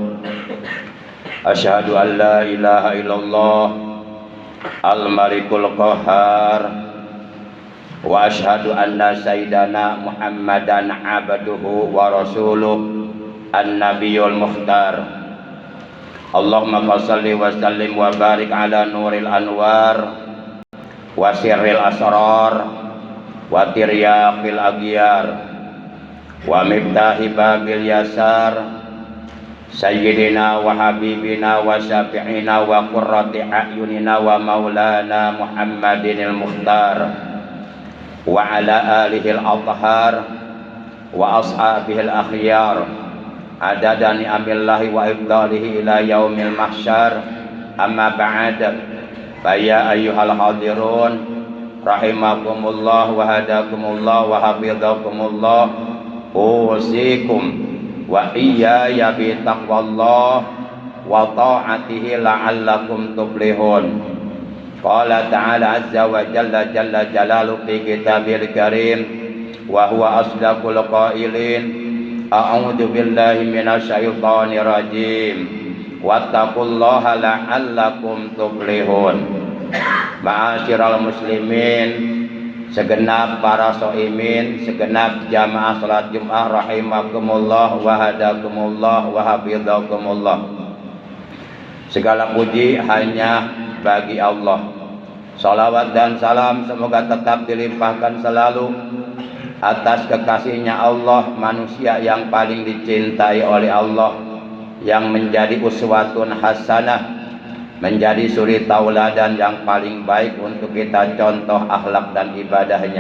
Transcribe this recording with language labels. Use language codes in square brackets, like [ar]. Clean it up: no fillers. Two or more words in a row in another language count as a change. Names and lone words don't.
[ar] أشهد أن لا إله إلا الله الملك القهار وأشهد أن سيدنا محمدا عبده ورسوله النبي المختار. اللهم صل وسلم وبارك على نور الأنوار وسر الأسرار وترياق الأغيار ومفتاح باب اليسار سيدنا وحبيبنا وشفيعنا وقرة أعيننا ومولانا محمد المختار وعلى آله الأطهار وأصحابه الأخيار عدد نعم الله وإفضاله إلى يوم المحشر. أما بعد، فيا أيها الحاضرون رحمكم الله وهداكم الله وحفظكم الله، أوصيكم وإياي بتقوى الله وطاعته لعلكم تفلحون. قال تعالى عز وجل جل جلاله في الكتاب الكريم وهو أصدق القائلين، أعوذ بالله من الشيطان الرجيم، واتقوا الله لعلكم تفلحون. معاشر المسلمين, [id] segenap para soimin, segenap jamaah salat Jumat [ar] رحمكم الله وهداكم الله وحفظكم الله. [id] Segala puji hanya bagi Allah. Salawat dan salam semoga tetap dilimpahkan selalu atas kekasihnya Allah, manusia yang paling dicintai oleh Allah, yang menjadi [ar] أسوة حسنة, [id] menjadi suri tauladan yang paling baik untuk kita contoh akhlak dan ibadahnya.